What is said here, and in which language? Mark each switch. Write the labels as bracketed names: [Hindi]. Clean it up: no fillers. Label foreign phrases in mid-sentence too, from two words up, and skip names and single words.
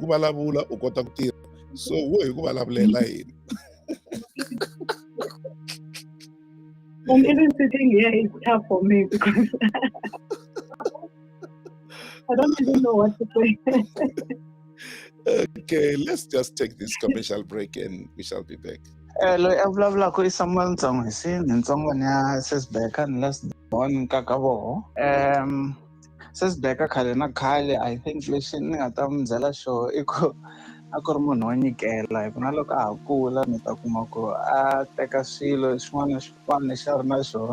[English] And even sitting here is tough for me because I don't even know what to say. Okay, let's just take this commercial break and we shall be back. [Tsonga] Loyi a vulavulaka i Samuel Ntsonghwisi ni ntsongwana ya Sis BEKA ni [English] last born [Tsonga] ka voho. Sis BEKA khale na khale [English] I think [Tsonga] lexi ni nga ta mi byela xona i ku a ku ri munhu wo nyikela hi ku na loko a ha kula mi ta kuma ku a teka swilo xin'wana na xin'wana lexi a ri na xona